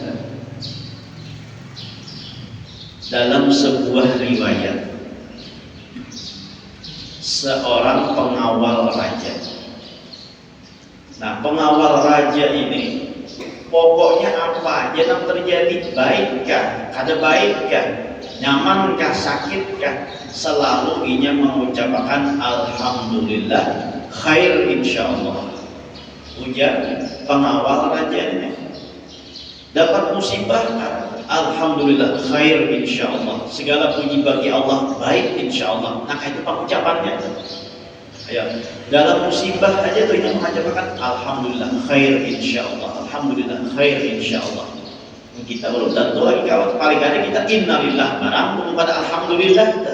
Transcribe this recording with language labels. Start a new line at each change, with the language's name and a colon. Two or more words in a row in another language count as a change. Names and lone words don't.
Indonesian: Dalam sebuah riwayat, seorang pengawal raja. Nah, pengawal raja ini pokoknya apa aja yang terjadi, baikkah,
Banjar: kada baikkah, nyamankah, sakitkah, selalu inya mengucapkan
Arabic: الحمد لله خير إن شاء الله.
Indonesian: Ujar pengawal raja ini, dapat musibah,
Arabic: الحمد لله خير إن شاء الله,
Indonesian: segala puji bagi Allah, baik insyaallah. Nah, itu pengucapannya. Ya, dalam musibah aja tuh yang mengucapkan
Arabic: الحمد لله خير إن شاء الله, الحمد لله خير إن شاء الله.
Indonesian: Kita belum tentu lagi kalau paling ada kita innalillah barang pada alhamdulillah.